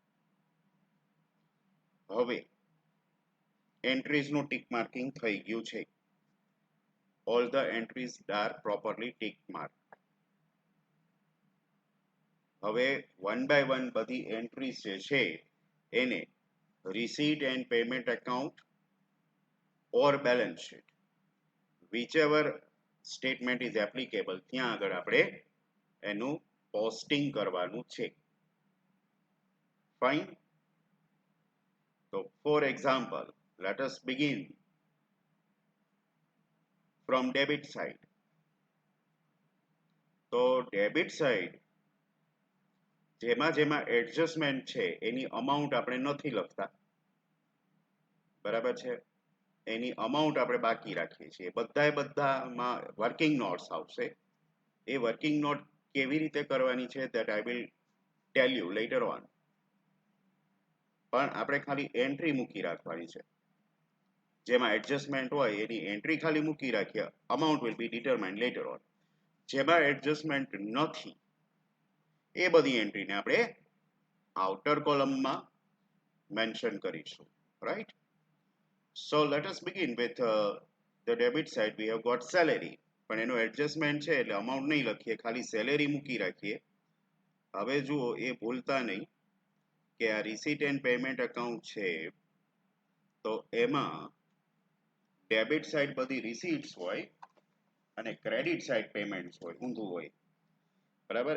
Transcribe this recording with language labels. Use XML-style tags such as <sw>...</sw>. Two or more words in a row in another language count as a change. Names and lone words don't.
<gu>હવે એન્ટ્રીઝનું ટીક માર્કિંગ થઈ ગયું છે.</gu> <en>all the entries are properly tick mark. હવે one by one</en> <gu>બધી એન્ટ્રીઝ જે છે એને</gu> <en>receipt and payment account or balance sheet, whichever statement is applicable,</en> <gu>ત્યાં આગળ આપણે એનું પોસ્ટિંગ કરવાનું છે.</gu> <en>Fine. So for example, let us begin from debit side.</en> <gu>તો</gu> <en>debit side</en> <gu>જેમાં જેમાં એડજસ્ટમેન્ટ છે એની અમાઉન્ટ આપણે નથી લખતા, બરાબર છે. એની અમાઉન્ટ આપણે બાકી રાખીએ છીએ. બધામાં</gu> <en>working notes</en> <gu>આવશે. એ</gu> <en>working note</en> <gu>કેવી રીતે કરવાની છે</gu> <en>that I will tell you later on.</en> <gu>પણ આપણે ખાલી એન્ટ્રી મૂકી રાખવાની છે. જેમાં એડજસ્ટમેન્ટ હોય એની એન્ટ્રી ખાલી મૂકી રાખીએ.</gu> <en>અમાઉન્ટ will be determined later on.</en> <gu>જેમાં એડજસ્ટમેન્ટ નથી એ બધી એન્ટ્રીને આપણે આઉટર કોલમમાં મેન્શન કરીશું, રાઈટ?</gu> <en>So let us begin with the debit side. We have got salary.</en> <gu>પણ એનો એડજસ્ટમેન્ટ છે એટલે અમાઉન્ટ નહીં લખીએ, ખાલી સેલેરી મૂકી રાખીએ. હવે જુઓ, એ ભૂલતા નહીં કે આ</gu> <en>receipt and payment account</en> <gu>છે તો એમાં</gu> <en>debit side</en> <gu>બધી રિસીટ્સ હોય અને</gu> <en>credit side</en> <gu>પેમેન્ટ્સ હોય, ઊંધું હોય, બરાબર.</gu>